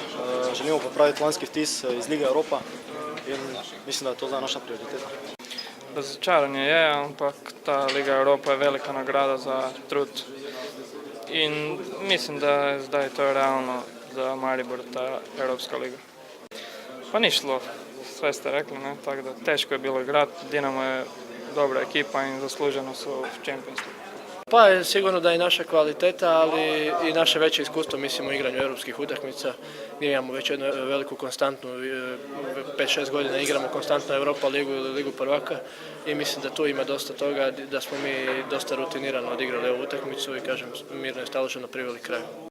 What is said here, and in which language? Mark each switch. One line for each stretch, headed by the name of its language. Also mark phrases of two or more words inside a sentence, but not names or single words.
Slovenian: Želimo popraviti lanski vtis iz Lige Evropa in mislim, da je to zdaj naša prioriteta. Razočaranje je, ampak ta Liga Evropa je velika nagrada za trud. In mislim, da je zdaj to realno za Maribor, ta Evropska liga. Pa ni šlo,
Croatian: sve ste rekli, ne? Tako da teško je bilo igrati, Dinamo je dobra ekipa in zasluženo su u Champions League. Pa sigurno da je naša kvaliteta, ali i naše veće iskustvo, mislim, u igranju europskih utakmica, gdje imamo već jednu veliku konstantnu, 5-6 godina igramo konstantno Europa ligu ili Ligu prvaka i mislim da tu ima dosta toga, da smo mi dosta rutinirano odigrali ovu utakmicu i kažem, mirno i staloženo priveli kraju.